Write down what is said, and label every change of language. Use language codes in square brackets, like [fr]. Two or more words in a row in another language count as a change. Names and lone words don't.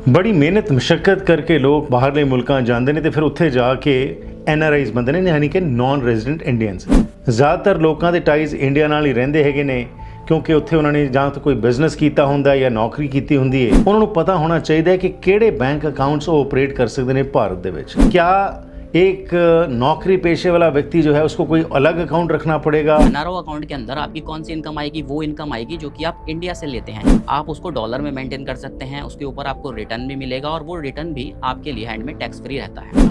[pa] ਬੜੀ ਮਿਹਨਤ ਮੁਸ਼ੱਕਤ ਕਰਕੇ ਲੋਕ ਬਾਹਰਲੇ ਮੁਲਕਾਂ ਜਾਂਦੇ ਨੇ ਤੇ ਫਿਰ ਉੱਥੇ ਜਾ ਕੇ NRIs ਬਣਦੇ ਨੇ ਯਾਨੀ ਕਿ [en] non resident Indians. [pa] ਜ਼ਿਆਦਾਤਰ ਲੋਕਾਂ ਦੇ ਟਾਈਜ਼ ਇੰਡੀਆ ਨਾਲ ਹੀ ਰਹਿੰਦੇ ਹੈਗੇ ਨੇ ਕਿਉਂਕਿ ਉੱਥੇ ਉਹਨਾਂ ਨੇ ਜਾਂ ਤਾਂ ਕੋਈ ਬਿਜ਼ਨਸ ਕੀਤਾ ਹੁੰਦਾ ਜਾਂ ਨੌਕਰੀ ਕੀਤੀ ਹੁੰਦੀ ਹੈ। ਉਹਨਾਂ ਨੂੰ ਪਤਾ ਹੋਣਾ ਚਾਹੀਦਾ ਹੈ ਕਿ ਕਿਹੜੇ [en] bank accounts [pa] ਉਹ ਆਪਰੇਟ ਕਰ ਸਕਦੇ ਨੇ ਭਾਰਤ ਦੇ ਵਿੱਚ। [hi] क्या एक नौकरी पेशे वाला व्यक्ति जो है उसको कोई अलग अकाउंट रखना पड़ेगा? [en] NRO account [hi] के अंदर आपकी कौन सी इनकम आएगी? वो इनकम आएगी जो कि आप इंडिया से लेते हैं। आप उसको डॉलर में मेंटेन कर सकते हैं, उसके ऊपर आपको रिटर्न भी मिलेगा और वो रिटर्न भी आपके लिए हैंड में [en] tax free [hi] रहता है।